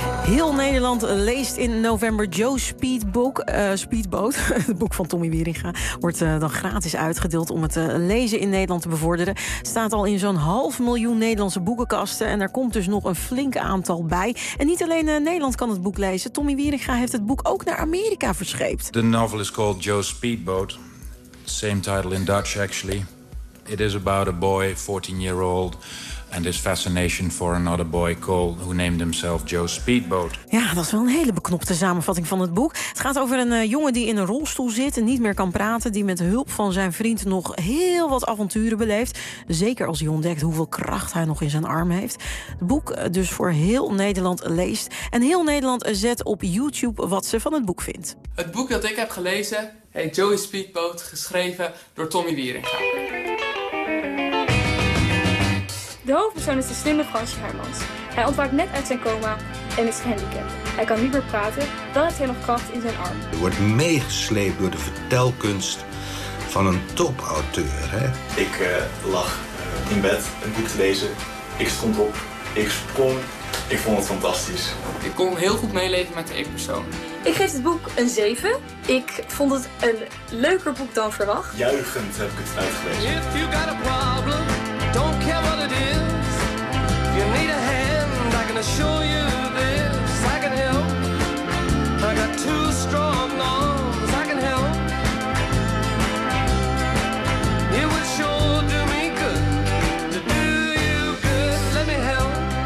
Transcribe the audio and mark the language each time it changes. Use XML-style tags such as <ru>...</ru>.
<nl>Heel Nederland leest in november Joe's Speedboat. Het boek van Tommy Wieringa wordt dan gratis uitgedeeld om het lezen in Nederland te bevorderen. Staat al in zo'n 500.000 Nederlandse boekenkasten. En er komt dus nog een flink aantal bij. En niet alleen Nederland kan het boek lezen. Tommy Wieringa heeft het boek ook naar Amerika verscheept.</nl> <en>The novel is called Joe's Speedboat. Same title in Dutch actually. It is about a boy, 14-year-old, and his fascination for another boy Cole, who named himself Joe Speedboat.</en> <nl>Ja, dat is wel een hele beknopte samenvatting van het boek. Het gaat over een jongen die in een rolstoel zit en niet meer kan praten, die met hulp van zijn vriend nog heel wat avonturen beleeft. Zeker als hij ontdekt hoeveel kracht hij nog in zijn arm heeft. Het boek dus voor heel Nederland leest. En heel Nederland zet op YouTube wat ze van het boek vindt. Het boek dat ik heb gelezen heet Joey Speedboat, geschreven door Tommy Wieringa. De hoofdpersoon is de slimme Fransje Hermans. Hij ontwaakt net uit zijn coma en is gehandicapt. Hij kan niet meer praten, dan heeft hij nog kracht in zijn arm. Hij wordt meegesleept door de vertelkunst van een topauteur. Hè? Ik lag in bed een boek te lezen. Ik stond op, ik sprong. Ik vond het fantastisch. Ik kon heel goed meeleven met de hoofdpersoon. Ik geef het boek een 7. Ik vond het een leuker boek dan verwacht. Juichend heb ik het uitgelezen.</nl> <en>If you got a problem, don't care what it is. If you need a hand, I can assure you this. I can help. I got two strong arms. I can help. It would sure do me good to do you good. Let me help.</en>